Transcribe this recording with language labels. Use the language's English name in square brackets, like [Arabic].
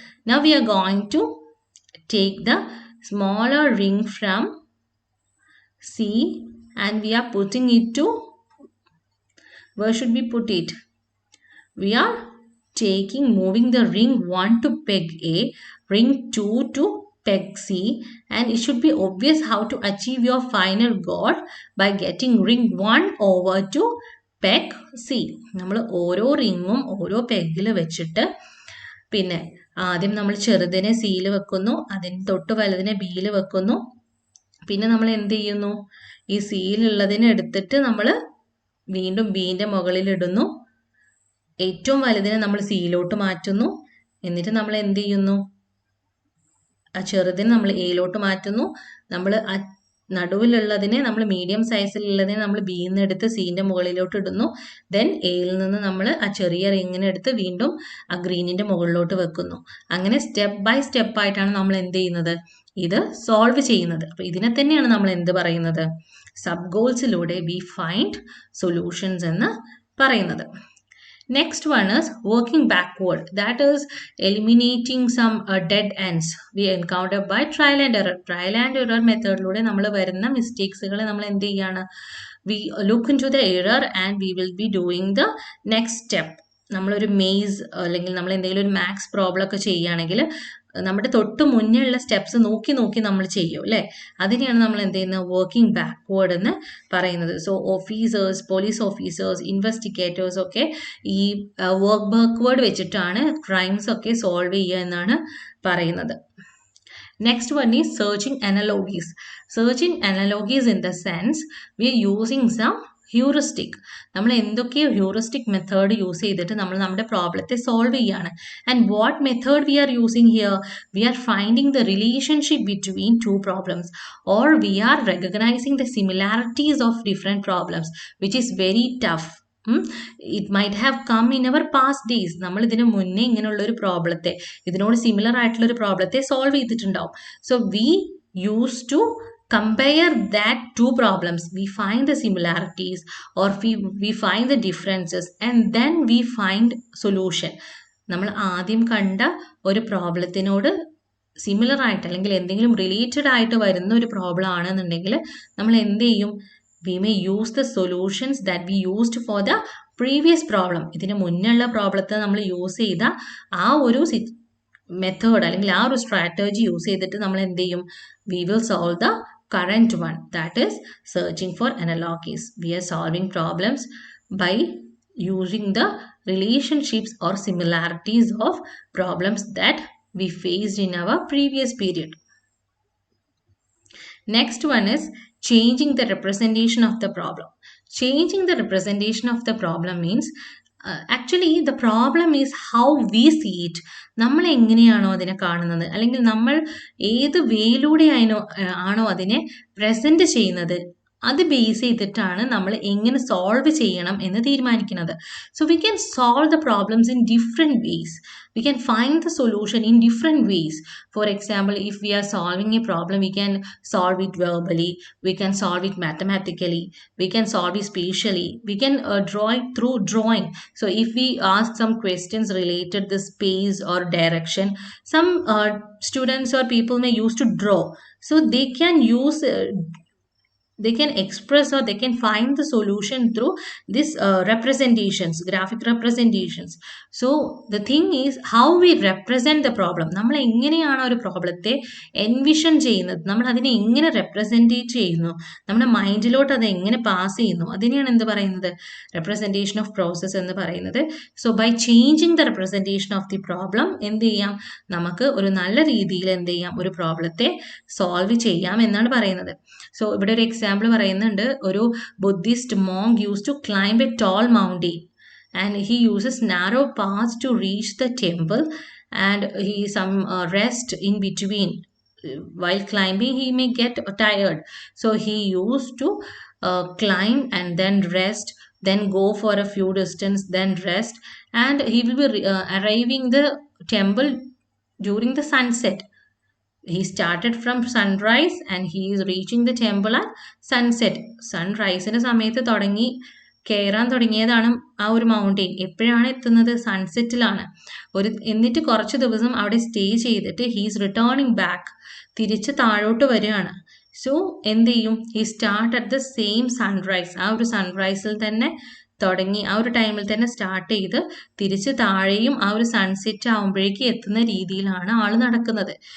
[English] Now we are going to take the smaller ring from C and we are putting it to, where should we put it? We are moving the ring 1 to peg A, ring 2 to peg C, and it should be obvious how to achieve your final goal by getting ring 1 over to peg C. [Malayalam] നമ്മൾ ഓരോ റിങ്ങും ഓരോ പെഗിൽ വെച്ചിട്ട്, പിന്നെ ആദ്യം നമ്മൾ ചെറുതിനെ സിയിൽ വെക്കുന്നു, അതിന് തൊട്ട് വലുതിനെ ബിയിൽ വെക്കുന്നു. പിന്നെ നമ്മൾ എന്ത് ചെയ്യുന്നു? ഈ സിയിലുള്ളതിനെ എടുത്തിട്ട് നമ്മൾ വീണ്ടും ബീൻ്റെ മുകളിൽ ഇടുന്നു. ഏറ്റവും വലുതിനെ നമ്മൾ സിയിലോട്ട് മാറ്റുന്നു. എന്നിട്ട് നമ്മൾ എന്ത് ചെയ്യുന്നു? ആ ചെറുതിനെ നമ്മൾ എയിലോട്ട് മാറ്റുന്നു. നമ്മൾ ആ നടുവിലുള്ളതിനെ, നമ്മൾ മീഡിയം സൈസിലുള്ളതിനെ നമ്മൾ ബിയിൽ നിന്ന് എടുത്ത് സീൻ്റെ മുകളിലോട്ട് ഇടുന്നു. ദെൻ എയിൽ നിന്ന് നമ്മൾ ആ ചെറിയ റിങ്ങിനെ എടുത്ത് വീണ്ടും ആ ഗ്രീനിൻ്റെ മുകളിലോട്ട് വെക്കുന്നു. അങ്ങനെ സ്റ്റെപ്പ് ബൈ സ്റ്റെപ്പ് ആയിട്ടാണ് നമ്മൾ എന്ത് ചെയ്യുന്നത്? ഇത് സോൾവ് ചെയ്യുന്നത്. അപ്പോൾ ഇതിനെ തന്നെയാണ് നമ്മൾ എന്ത് പറയുന്നത്? സബ് ഗോൾസിലൂടെ [English] we find solutions [Malayalam] എന്ന് പറയുന്നത്. [English] Next one is working backward, that is eliminating some dead ends we encounter by trial and error. [Malayalam] Trial and error മെത്തേഡിലൂടെ നമ്മൾ വരുന്ന മിസ്റ്റേക്സുകളെ നമ്മൾ എന്ത് ചെയ്യാണ്? [English] We look into the error and we will be doing the next step. [Malayalam] നമ്മളൊരു maze അല്ലെങ്കിൽ നമ്മൾ എന്തെങ്കിലും ഒരു മാത്സ് പ്രോബ്ലം ഒക്കെ ചെയ്യുകയാണെങ്കിൽ നമ്മുടെ തൊട്ട് മുന്നേ ഉള്ള സ്റ്റെപ്സ് നോക്കി നോക്കി നമ്മൾ ചെയ്യും അല്ലേ? അതിനെയാണ് നമ്മൾ എന്ത് ചെയ്യുന്നത്? വർക്കിംഗ് ബാക്ക്വേർഡ് എന്ന് പറയുന്നത്. So officers, police officers, investigators ഒക്കെ ഈ വർക്ക് ബാക്ക്വേർഡ് വെച്ചിട്ടാണ് ക്രൈംസ് ഒക്കെ സോൾവ് ചെയ്യുക എന്നാണ് പറയുന്നത്. Next one is searching analogies. Searching analogies in the sense we are using some heuristic. നമ്മൾ എന്തൊക്കെയോ ഹ്യൂറിസ്റ്റിക് മെത്തേഡ് യൂസ് ചെയ്തിട്ട് നമ്മൾ നമ്മുടെ പ്രോബ്ലത്തെ സോൾവ് ചെയ്യാണ്. [English] And what method we are using here? We are finding the relationship between 2 problems or we are recognising the similarities of different problems which is very tough. It might have come in our past days. [Malayalam] നമ്മൾ ഇതിനു മുന്നേ ഇങ്ങനെയുള്ള ഒരു പ്രോബ്ലത്തെ, ഇതിനോട് similar ആയിട്ടുള്ള ഒരു പ്രോബ്ലത്തെ solve ചെയ്തിട്ടുണ്ടാവും. [English] So we use to compare that 2 problems, we find the similarities or we find the differences and then we find solution. [Malayalam] നമ്മൾ ആദ്യം കണ്ട ഒരു പ്രോബ്ലത്തിനോട് സിമിലർ ആയിട്ട് അല്ലെങ്കിൽ എന്തെങ്കിലും റിലേറ്റഡ് ആയിട്ട് വരുന്ന ഒരു പ്രോബ്ലം ആണെന്നുണ്ടെങ്കിൽ നമ്മൾ എന്ത് ചെയ്യും? [English] we may use the solutions that we used for the previous problem. [Malayalam] ഇതിന് മുന്നുള്ള പ്രോബ്ലത്തെ നമ്മൾ യൂസ് ചെയ്ത ആ ഒരു മെത്തേഡ് അല്ലെങ്കിൽ ആ ഒരു സ്ട്രാറ്റജി യൂസ് ചെയ്തിട്ട് നമ്മൾ എന്ത് ചെയ്യും? [English] we will solve the current one, that is searching for analogies. We are solving problems by using the relationships or similarities of problems that we faced in our previous period. Next one is changing the representation of the problem. Changing the representation of the problem means actually the problem is how we see it. [Malayalam] നമ്മൾ എങ്ങനെയാണോ അതിനെ കാണുന്നത് അല്ലെങ്കിൽ നമ്മൾ ഏത് വേയിലൂടെ ആണോ അതിനെ present ചെയ്യുന്നത്, അത് ബേസ് ചെയ്തിട്ടാണ് നമ്മൾ എങ്ങനെ സോൾവ് ചെയ്യണം എന്ന് തീരുമാനിക്കുന്നത്. [English] So we can solve the problems in different ways. We can find the solution in different ways. For example, if we are solving a problem, we can solve it verbally, we can solve it mathematically, we can solve it spatially, we can draw it through drawing. So if we ask some questions related to space or direction, some students or people may use to draw. So they can use they can express or they can find the solution through this representations, graphic representations. So the thing is how we represent the problem. [Malayalam] നമ്മൾ എങ്ങനെയാണ് ഒരു പ്രോബ്ലത്തെ envision ചെയ്യുന്നത്, നമ്മൾ അതിനെ എങ്ങനെ represent ചെയ്യുന്നു, നമ്മുടെ മൈൻഡിലോട്ട് അത് എങ്ങനെ പാസ് ചെയ്യുന്നു, അതിനെയാണ് എന്ത് പറയുന്നത്, റെപ്രസെൻറ്റേഷൻ ഓഫ് പ്രോസസ്സ് എന്ന് പറയുന്നത്. [English] so by changing the representation of the problem [Malayalam] എന്ത് ചെയ്യാം, നമുക്ക് ഒരു നല്ല രീതിയിൽ എന്ത് ചെയ്യാം, ഒരു പ്രോബ്ലത്തെ സോൾവ് ചെയ്യാം എന്നാണ് പറയുന്നത്. സോ ഇവിടെ ഒരു എക്സാമ്പിൾ പറയുന്നുണ്ട്, [English] ഒരു Buddhist monk use to climb a tall mountain and he uses narrow paths to reach the temple, and he some rest in between. While climbing he may get tired, so he used to climb and then rest, then go for a few distance, then rest, and he will be arriving the temple during the sunset. He started from sunrise and he is reaching the temple at sunset. [Malayalam] സൺറൈസിൻ്റെ സമയത്ത് കയറാൻ തുടങ്ങിയതാണ് ആ ഒരു mountain. എപ്പോഴാണ് എത്തുന്നത്, സൺസെറ്റിലാണ്. എന്നിട്ട് കുറച്ച് ദിവസം അവിടെ സ്റ്റേ ചെയ്തിട്ട് [English] he's returning back, [Malayalam] തിരിച്ച് താഴോട്ട് വരികയാണ്. സോ എന്ത് ചെയ്യും, [English] he start at the same sunrise, [Malayalam] ആ ഒരു സൺറൈസിൽ തന്നെ തുടങ്ങി, ആ ഒരു ടൈമിൽ തന്നെ സ്റ്റാർട്ട് ചെയ്ത് തിരിച്ച് താഴെയും ആ ഒരു സൺസെറ്റ് ആകുമ്പോഴേക്ക് എത്തുന്ന രീതിയിലാണ് ആൾ നടക്കുന്നത്.